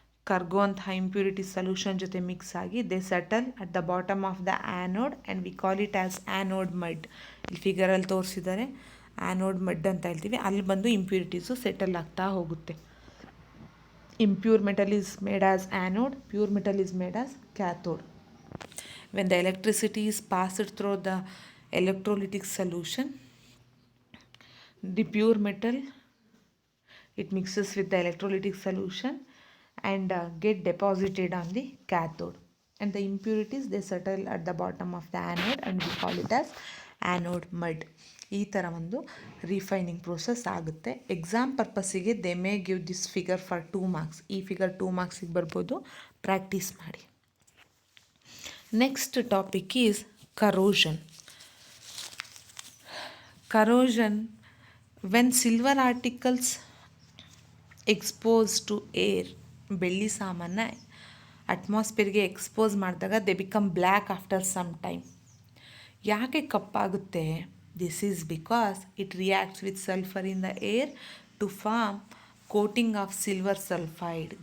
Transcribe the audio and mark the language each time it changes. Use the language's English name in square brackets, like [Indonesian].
[Kannada] ಕರ್ಗೋಂತಹ impurity solution ಜೊತೆ mix ಆಗಿ [English] They settle at the bottom of the anode and we call it as anode mud. [Kannada] ಇಲ್ಲಿ ಫಿಗರಲ್ಲಿ ತೋರಿಸಿದ್ದಾರೆ, anode mud ಅಂತ ಹೇಳ್ತೀವಿ. ಅಲ್ಲಿ ಬಂದು ಇಂಪ್ಯೂರಿಟೀಸು ಸೆಟಲ್ ಆಗ್ತಾ ಹೋಗುತ್ತೆ. [English] Impure metal is made as anode, pure metal is made as cathode. When the electricity is passed through the electrolytic solution, the pure metal, it mixes with the electrolytic solution and get deposited on the cathode. And the impurities, they settle at the bottom of the anode and we call it as anode mud. [Kannada] ಈ ಥರ ಒಂದು refining process ಆಗುತ್ತೆ. [English] Exam ಪರ್ಪಸ್ಸಿಗೆ they may give this figure for 2 marks. [Kannada] ಈ figure 2 ಮಾರ್ಕ್ಸಿಗೆ ಬರ್ಬೋದು, practice ಮಾಡಿ. [English] Next topic is corrosion. Corrosion, when silver articles exposed to air, [Kannada] ಬೆಳ್ಳಿ ಸಾಮಾನ ಅಟ್ಮಾಸ್ಫಿಯರ್ಗೆ expose ಮಾಡಿದಾಗ [English] They become black after some time. [Kannada] ಯಾಕೆ ಕಪ್ಪಾಗುತ್ತೆ? [English] This is because it reacts with sulphur in the air to form coating of silver sulphide.